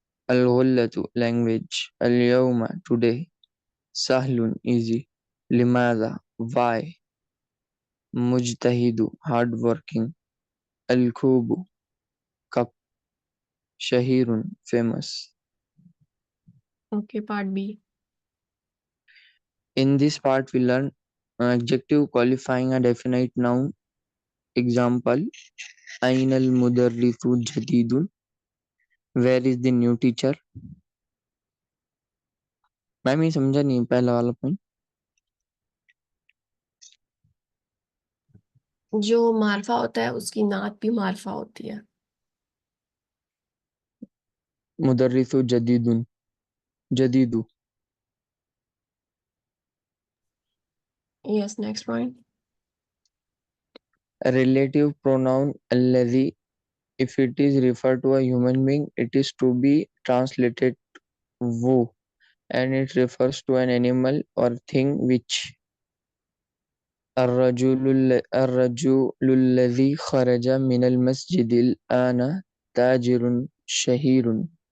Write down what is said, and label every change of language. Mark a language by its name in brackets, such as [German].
[English] الغلة language, اليوم today, سهل easy, لماذا why, مجتهد hard working, الكوب cup, شهير famous. Okay, part B. In this part, we learn adjective qualifying a definite noun. [Arabic] Example: Ain al mudarrisu jadidun. [English] Where is the new teacher? [Hindi] Ma'am ये समझा नहीं पहला वाला point. जो मार्फा होता है उसकी नात भी मार्फा होती है. मुदर्रिसु जदीदुन, जदीदु. [English] Yes, next point. A relative pronoun alladhi, if it is referred to a human being, it is to be translated wo, and it refers to an animal or thing which. [Arabic] الرجل الذي خرج من المسجد الآن تاجر شهير.